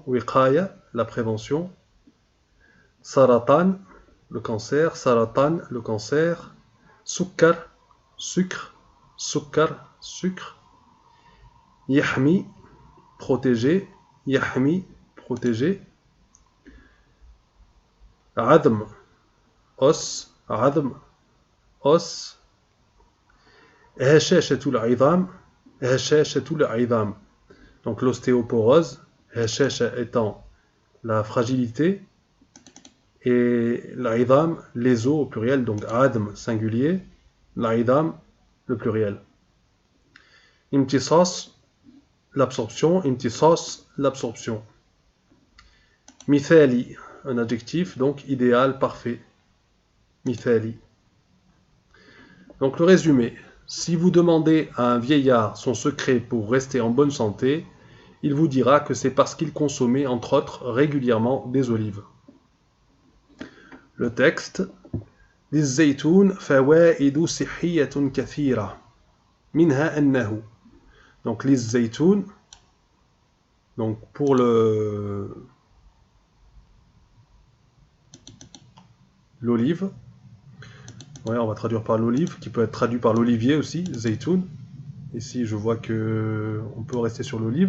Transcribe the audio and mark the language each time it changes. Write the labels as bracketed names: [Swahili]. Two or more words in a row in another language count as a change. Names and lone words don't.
[French] Wiqaya, la prévention. Saratan, le cancer. Saratan, le cancer. Sukkar, sucre. Sukkar, sucre. Yahmi, protéger. Yahmi, protéger. Adm, os. [Arabic] Adm, os. هشاشة العظام. هشاشة العظام. [French] Donc l'ostéoporose, hashasha étant la fragilité, et l'aidam, les os au pluriel, donc adm singulier, l'aidam le pluriel. Imtisas, l'absorption. Imtisas, l'absorption. Mithali, un adjectif, donc idéal, parfait. Mithali. Donc le résumé: si vous demandez à un vieillard son secret pour rester en bonne santé, il vous dira que c'est parce qu'il consommait, entre autres, régulièrement des olives. Le texte: [Arabic] للزيتون فوائد صحية كثيرة منها أنه. [French] Donc للزيتون, donc pour l'olive, ouais, on va traduire par l'olive, qui peut être traduit par l'olivier aussi, zaytoun. Ici je vois que on peut rester sur l'olive.